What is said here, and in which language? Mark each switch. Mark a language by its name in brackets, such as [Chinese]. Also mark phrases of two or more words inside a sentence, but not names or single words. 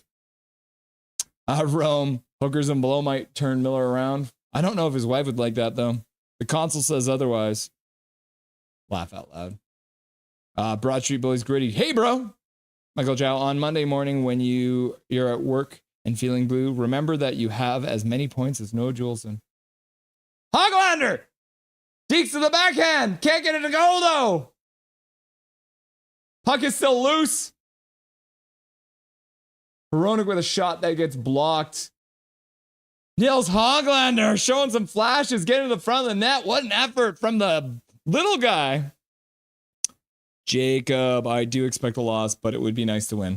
[English] Rome, hookers and below might turn Miller around. I don't know if his wife would like that, though. The console says otherwise. Laugh out loud. Broad Street Bullies Gritty. Hey, bro. Michael Jow, on Monday morning when you're at work, and feeling blue, remember that you have as many points as Noah Juleson. Hoglander! Deeks to the backhand! Can't get it to go, though! Puck is still loose. Hronek with a shot that gets blocked. Nils Hoglander showing some flashes, getting to the front of the net. What an effort from the little guy. Jacob, I do expect a loss, but it would be nice to win.